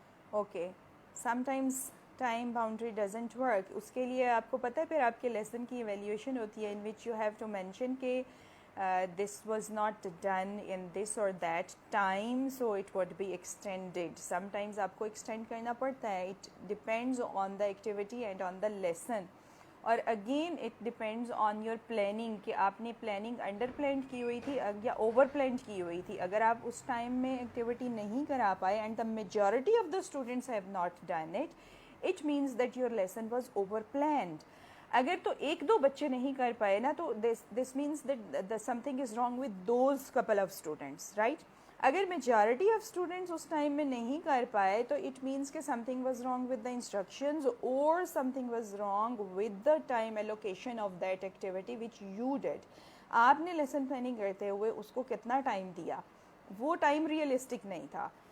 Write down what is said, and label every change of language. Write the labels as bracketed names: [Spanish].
[English] Okay, sometimes time boundary doesn't work. [Urdu] اس کے لیے آپ کو پتہ ہے پھر آپ کے لیسن کی ایویلیویشن ہوتی ہے, [English] in which you have to mention [Urdu] کہ [English] this was not done in this or that time, so it would be extended. Sometimes [Urdu] آپ کو [English] extend [Urdu] کرنا پڑتا ہے, [English] it depends on the activity and on the lesson. [Urdu] اور [English] again it depends on your planning [Urdu] کہ آپ نے planning under planned کی ہوئی تھی یا اوور پلانڈ کی ہوئی تھی. اگر آپ اس ٹائم میں ایکٹیویٹی نہیں کرا پائے [English] and the majority of the students have not done it, it means that your lesson was over planned. [Urdu] اگر تو 1-2 بچے نہیں کر پائے نا, تو [English] this means that something is wrong with those couple of students, right? [Urdu] اگر majority of students اس time میں نہیں کر پائے تو [English] It means کہ something was wrong with the instructions, اور something was wrong with the time allocation of that activity which you did. [Urdu] آپ نے لیسن پلاننگ کرتے ہوئے اس کو کتنا ٹائم دیا, وہ ٹائم ریئلسٹک نہیں تھا.